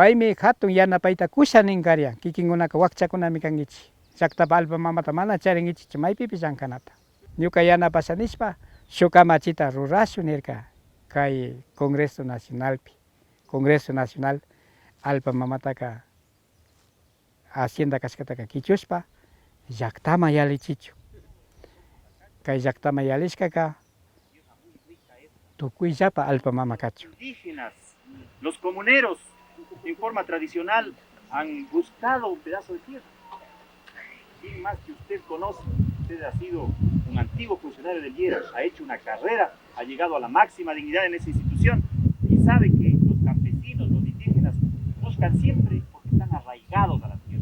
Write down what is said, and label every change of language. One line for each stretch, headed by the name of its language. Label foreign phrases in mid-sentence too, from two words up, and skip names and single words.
Quechua: Paymi hatun yanapayta kushaninkaryan kikinkunaka wakchakunami kankichik llaktapa alpa mamata mana charinkichik maypipish llankanata ñuka yanapasha nishpa shuk kamachita rurashun nirka kay Congreso Nacional alpa mamataka hacienda kashkataka kichushpa llaktama yalichichu kay llaktama yalishkaka tukuyllapa alpa mama kachu.
Spanish: Indígenas, los comuneros, en forma tradicional, han buscado un pedazo de tierra. Y más que usted conoce, usted ha sido un antiguo funcionario del IERA, ha hecho una carrera, ha llegado a la máxima dignidad en esa institución y sabe que los campesinos, los indígenas, buscan siempre porque están arraigados a la tierra.